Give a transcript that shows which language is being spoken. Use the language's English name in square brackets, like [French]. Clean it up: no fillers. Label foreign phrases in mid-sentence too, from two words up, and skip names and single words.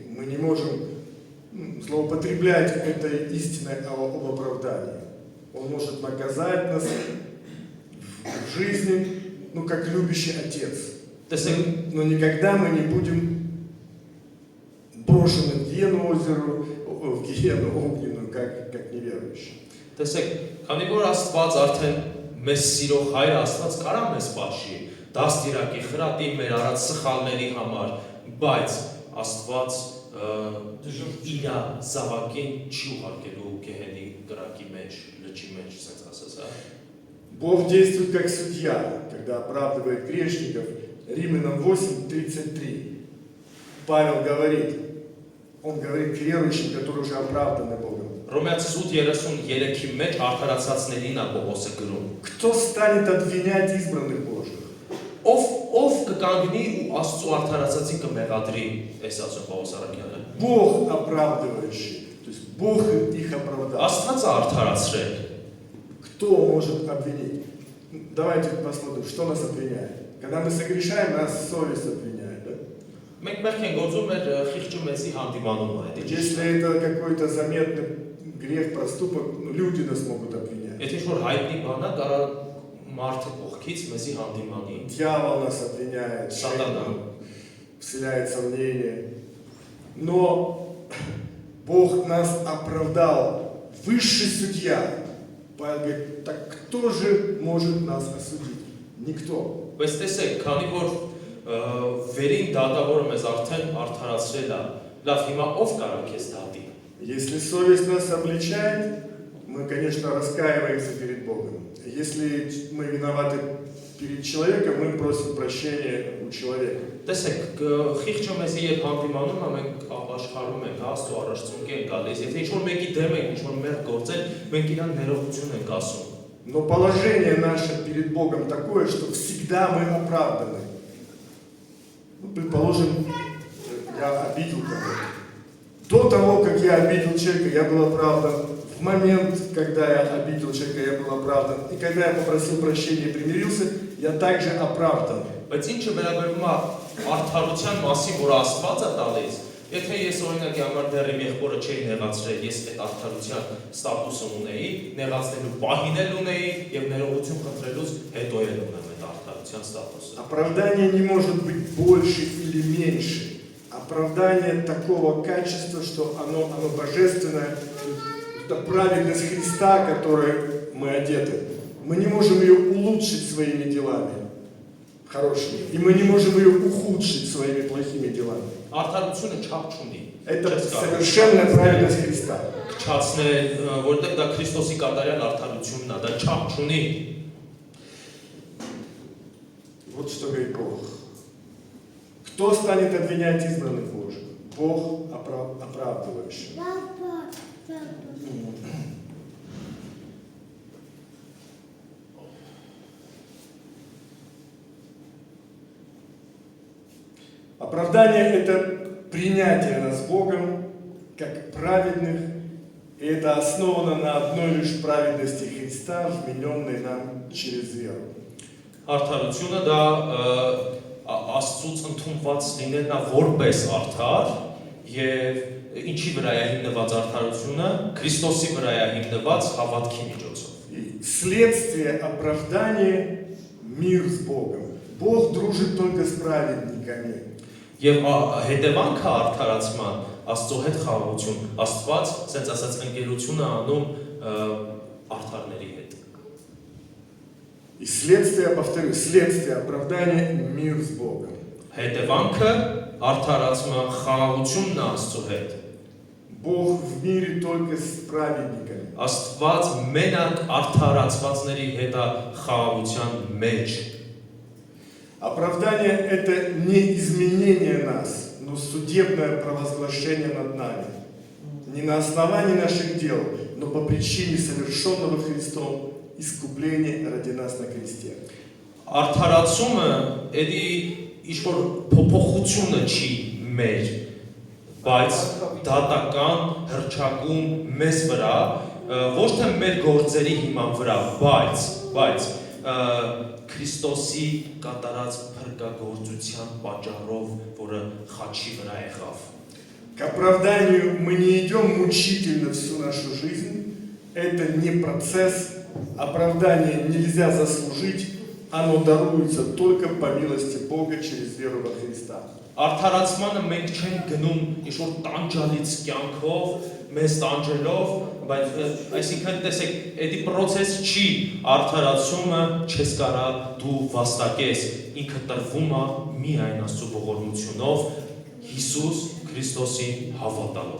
[Russian] Мы не можем злоупотреблять этой истиной об оправдании. Он может наказать нас в жизни, ну, как любящий отец. Но никогда мы не будем брошены в гиену озеру, в гиену огненную, как неверующие. [Armenian] Տեսեք, քանի որ Աստված արդեն մեզ սիրող հայր Աստված կարա մեզ պատժի, դաստիարակի, խրատի մեր արած սխալների համար, բայց Աստված իր զավակին չի ուղարկելու գեհենի կրակի մեջ, լճի մեջ, ասենց ասած, հա։ [Russian] Бог действует как судья, когда оправдывает грешников. Римлянам 8:33. Павел говорит, он говорит к верующим, которые уже оправданы Богом. [Armenian] Հռոմեացիս 8:33-ի մեջ արդարացածներին է Պողոսը գրում։ [Russian] Кто станет обвинять избранных Божьих? [Armenian] Ով կկանգնի ու Աստծո արդարացածին կմեղադրի, այս ասում Պողոս առաքյալը։ [Russian] Бог оправдывающий, то есть Бог их оправдал. [Armenian] Աստված է արդարացրել։ [Russian] Кто может обвинить? Давайте посмотрим, что нас обвиняет. Когда мы согрешаем, нас совесть обвиняет. Да? [Armenian] Մենք մեղք ենք գործում մեր խիղճու մեծի հանդիմանումը է։ [Russian] Если это какой-то заметный грех, проступок, ну, люди нас могут обвинять. [Armenian] Եթե ինչ-որ հայտնի բան է, կարա մարդը կողքից մեզի հանդիմանի։ [Russian] Дьявол нас обвиняет, Сатана вселяет сомнения. Но Бог нас оправдал, высший судья. Павел говорит, так кто же может нас осудить? Никто. [Armenian] Բայց տեսեք, քանի որ վերին դատավորը մեզ արդեն արդարացրել է, լավ, հիմա ով կարա քեզ դատի։ [Russian] Если совесть нас обличает, мы, конечно, раскаиваемся перед Богом. Если мы виноваты перед человеком, мы просим прощения у человека. [Armenian] Տեսեք, խիղճը մեզի երբ հանդիմանում է, մենք ապաշխարում ենք, Աստծո առաջունք ենք գալիս։ Եթե ինչ-որ մեկի դեմ ենք, ինչ-որ մեղք գործել, մենք իրան ներողություն ենք ասում։ [Russian] Но положение наше перед Богом такое, что всегда мы оправданы. Ну, предположим, я обидел кого-то. До того, как я обидел человека, я был оправдан. В момент, когда я обидел человека, я был оправдан. И когда я попросил прощения и примирился, я также оправдан. [Armenian] Բայց ինչը վերաբերում է արդարության մասին, որ Աստված է տալիս, եթե ես օրինակի համար դեռ իմ եղբորը չէի նեղացրել, ես այդ արդարության ստատուսը ունեի, նեղացնելու պահին էլ ունեի եւ ներողություն խնդրելուց հետո էլ ունեմ այդ արդարության ստատուսը։ [Russian] Оправдание не может быть больше или меньше. оправдание такого качества, что оно божественное, это праведность Христа, которой мы одеты. Мы не можем ее улучшить своими делами хорошими, и мы не можем ее ухудшить своими плохими делами. [Armenian] Արդարությունը չափ չունի։ [Russian] Это совершенная праведность Христа. [Armenian] Չացնել, որտեղ դա Քրիստոսի կատարյալ արդարությունն է, դա չափ չունի։ [Russian] Вот что говорит Бог. Кто станет обвинять избранных Божьих? Бог оправдывающий. Оправдание – это принятие нас Богом как праведных, и это основано на одной лишь праведности Христа, вмененной нам через веру. [Armenian] Արդարությունը դա Աստծուց ընդունված լինելն է որպես արդար եւ ինչի վրա է հիմնված արդարությունը Քրիստոսի վրա է հիմնված հավատքի միջոցով։ [Russian] И следствие оправдания – мир с Богом. Бог дружит только с праведниками. [Armenian] Եվ հետևանքը արդարացման Աստծո հետ խաղաղություն, Աստված, ասենց ասած, ընկերություն է անում արդարների հետ։ [Russian] И следствие, повторю, следствие оправдания – мир с Богом. [Armenian] Հետևանքը արդարացման խաղաղությունն է Աստծո հետ։ [Russian] Бог в мире только с праведниками. [Armenian] Աստված մենակ արդարացվածների հետ է խաղաղության մեջ։ [Russian] Оправдание – это не изменение нас, но судебное провозглашение над нами. Не на основании наших дел, но по причине совершенного Христом искупления ради нас на кресте. [Armenian] Արդարացումը էդի ինչ-որ փոփոխությունը չի մեր, բայց դատական հռչակում մեզ վրա, ոչ թե մեր գործերի հիման վրա, բայց Քրիստոսի կատարած փրկagorցության պատճառով, որը խաչի վրա եղավ։ [Russian] К оправданию мы не идем мучительно всю нашу жизнь. Это не процесс. Оправдание нельзя заслужить. Оно даруется только по милости Бога через веру во Христа. [Armenian] Արդարացմանը մենք չենք գնում ինչ-որ տանջալից կյանքով, մեզ տանջելով, բայց այսինքն տեսեք, էդի process չի արդարացումը չես կարա դու վաստակես, ինքը տրվում է միայն Աստծո ողորմությունով, Հիսուս Քրիստոսին հավատալով։